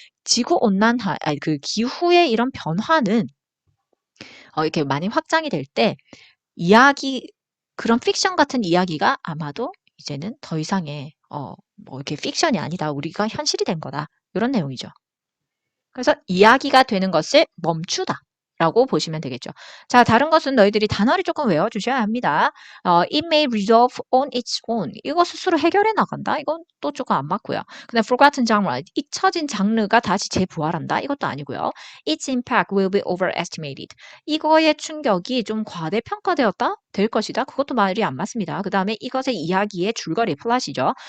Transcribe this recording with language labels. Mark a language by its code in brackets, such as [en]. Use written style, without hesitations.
[ko] 지구 온난화, 아니 그 기후의 이런 변화는 이렇게 많이 확장이 될 때 이야기 그런 픽션 같은 이야기가 아마도 이제는 더 이상의 뭐 이렇게 픽션이 아니다. 우리가 현실이 된 거다. 이런 내용이죠. 그래서 이야기가 되는 것을 멈추다. 라고 보시면 되겠죠. 자, 다른 것은 너희들이 단어를 조금 외워주셔야 합니다. [en] it may resolve on its own. [ko] 이거 스스로 해결해 나간다. 이건 또 조금 안 맞고요. [en] 그다음 forgotten genre. [ko] 잊혀진 장르가 다시 재부활한다. 이것도 아니고요. [en] its impact will be overestimated. [ko] 이거의 충격이 좀 과대평가되었다? 될 것이다. 그것도 말이 안 맞습니다. 그 다음에 이것의 이야기의 줄거리, 플롯이죠.